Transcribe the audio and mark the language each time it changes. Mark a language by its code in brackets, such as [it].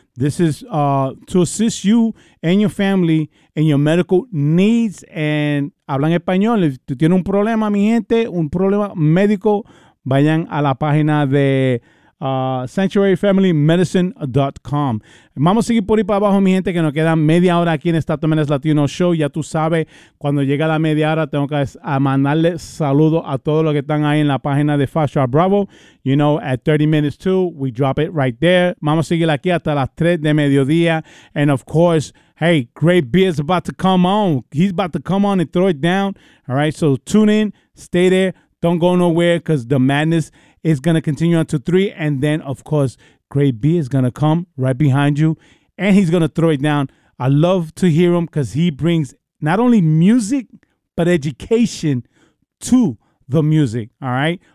[en] This is to assist you and your family in your medical needs. [es] And hablan español. If tú tienes un problema, mi gente, un problema médico, vayan a la página de sanctuaryfamilymedicine.com. Vamos a seguir por ahí para abajo, mi gente, que nos queda media hora aquí en esta Tomenes Latino Show. Ya tú sabes, cuando llega la media hora, tengo que mandarle saludo a todos los que están ahí en la página de Fast Track Bravo. [en] You know, at 30 minutes too, we drop it right there. [es] Vamos a seguir aquí hasta las 3 de mediodía. [en] And of course, hey, Great Beer is about to come on. He's about to come on and throw it down. All right, so tune in, stay there. Don't go nowhere because the madness is going to continue on to 3. And then, of course, Great B is going to come right behind you. And he's going to throw it down. I love to hear him because he brings not only music, but education to the music. All right?